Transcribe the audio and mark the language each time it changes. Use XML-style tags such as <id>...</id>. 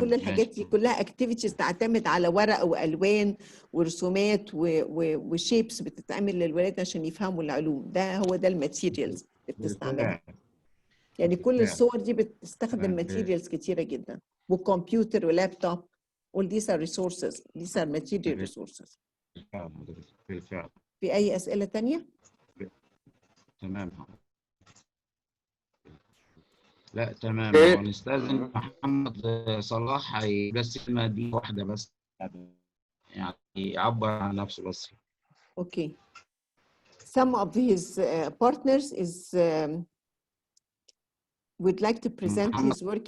<ar>كل الحاجات دي كلها اكتيفيتيز تعتمد على ورق والوان ورسومات وشيبس بتتعمل للولاد عشان يفهموا العلوم. هو ده الماتيريالز اللي بتستعملها. يعني كل الصور دي بتستخدم ماتيريالز كتيره جدا، وكمبيوتر ولابتوب.</ar> <en>all these are resources, these are material resources.</en> <ar>بالفعل. في اي اسئله تانية؟ تمام. لا تمام،</ar> <en>Okay.</en> <ar>ونستأذن محمد صلاح بس كلمة دي واحدة بس، يعني يعبر عن نفسه بس.</ar> <en>Okay. Some of his partners would like to present his work.</en>